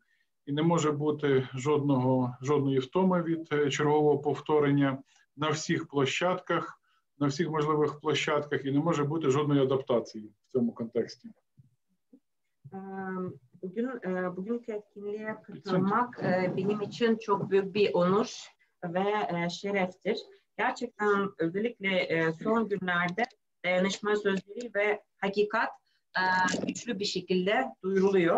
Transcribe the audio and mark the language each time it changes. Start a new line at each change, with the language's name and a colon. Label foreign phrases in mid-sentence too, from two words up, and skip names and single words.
Ukrainian: І не може бути жодної втоми від чергового повторення на всіх площадках, на всіх можливих площадках, і не може бути жодної адаптації в цьому контексті.
Turkish: Bugünkü etkinliğe katılmak benim için çok büyük bir onur ve şereftir. Gerçekten özellikle son günlerde dayanışma sözleri ve hakikat güçlü bir şekilde duyuruluyor.